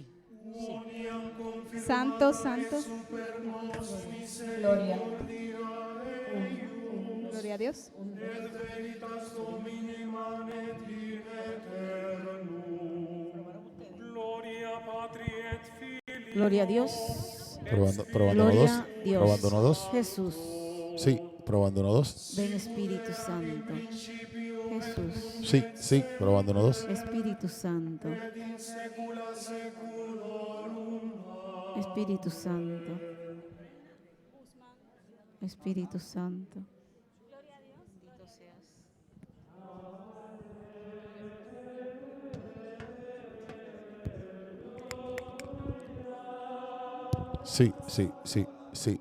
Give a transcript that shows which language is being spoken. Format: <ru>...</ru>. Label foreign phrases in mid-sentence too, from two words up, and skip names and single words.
<la>Uniam confirmare</la> <es>Santo, santo.</es> <la>super nos</la> <es>Gloria.</es> <la>misericordiae eius,</la> <es>Gloria a Dios.</es> <la>et veritas Domini manet in aeternum. Gloria Patri et Filii.</la> <es>Gloria a Dios. Probando Gloria uno, a dos. Dios. Probando uno, dos. Jesús. Sí, probando uno, dos. Ven Espíritu Santo. Jesús. Sí, sí, probando uno, dos. Espíritu Santo.</es> <la>Et in saecula saeculorum.</la> <es>Espíritu Santo. Espíritu Santo. Bendito seas. Sí, sí, sí, sí.</es>